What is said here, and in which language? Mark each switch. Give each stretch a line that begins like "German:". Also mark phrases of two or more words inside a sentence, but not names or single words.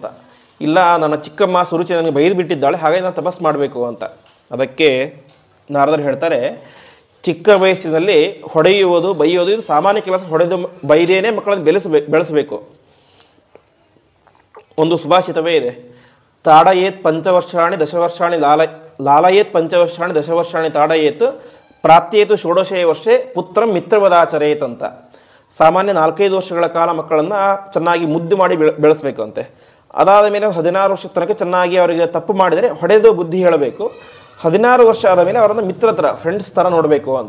Kannada: ಇಲ್ಲ, ನನ್ನ ಚಿಕ್ಕಮ್ಮ ಸುರುಚಿ ನನಗೆ ಬೈದು ಬಿಟ್ಟಿದ್ದಾಳೆ, ಹಾಗಾಗಿ ನಾನು ತಪಸ್ಸು ಮಾಡಬೇಕು ಅಂತ. ಅದಕ್ಕೆ ನಾರದರು ಹೇಳ್ತಾರೆ, ಚಿಕ್ಕ ವಯಸ್ಸಿನಲ್ಲಿ ಹೊಡೆಯುವುದು, ಬೈಯೋದು ಇದು ಸಾಮಾನ್ಯ ಕೆಲಸ. ಹೊಡೆದು ಬೈದೇನೆ ಮಕ್ಕಳನ್ನು ಬೆಳೆಸಬೇಕು. ಒಂದು ಸುಭಾಷಿತವೇ ಇದೆ,
Sanskrit: ತಾಡಯೇತ್ 5 ವರ್ಷಾಣಿ 10 ವರ್ಷಾಣಿ ಲಾಲಯೇತ್ ಪಂಚವರ್ಷಾಣಿ ದಶವರ್ಷಾಣಿ ತಾಡಯೇತ್ ಪ್ರಾಪ್ತೇತು ಷೋಡಶೇ ವರ್ಷೆ ಪುತ್ರ ಮಿತ್ರವದಾಚರೇತ್ ಅಂತ.
Kannada: ಸಾಮಾನ್ಯ 4-5 ವರ್ಷಗಳ ಕಾಲ ಮಕ್ಕಳನ್ನು ಚೆನ್ನಾಗಿ ಮುದ್ದು ಮಾಡಿ ಬೆಳೆಸಬೇಕು ಅಂತೆ. ಅದಾದ ಮೇಲೆ 16 ವರ್ಷದ ತನಕ ಚೆನ್ನಾಗಿ ಅವರಿಗೆ ತಪ್ಪು ಮಾಡಿದರೆ ಹೊಡೆದು ಬುದ್ಧಿ ಹೇಳಬೇಕು. 16 ವರ್ಷ ಆದ ಮೇಲೆ ಅವರನ್ನು ಮಿತ್ರ ಥರ ಫ್ರೆಂಡ್ಸ್ ಥರ ನೋಡಬೇಕು ಅಂತ.